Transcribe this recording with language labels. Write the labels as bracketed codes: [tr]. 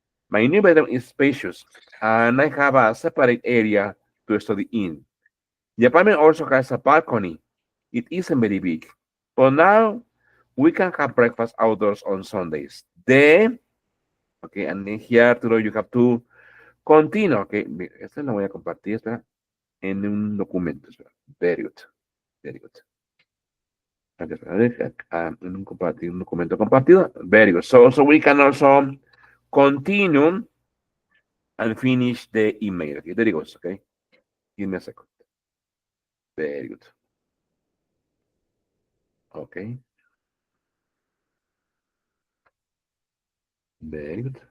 [en] My new bedroom is spacious, and I have a separate area to study in. The apartment also has a balcony. It isn't very big, but now we can have breakfast outdoors on Sundays. Then, okay, and then here, Arturo, you have to continue, okay. [es] Esta la voy a compartir, espera, en un documento, espera. [en] Very good, very good. [es] En un documento compartido. [en] Very good. So we can also continue and finish the email. Okay, there it goes. Okay, give me a second. Very good. Okay, very good.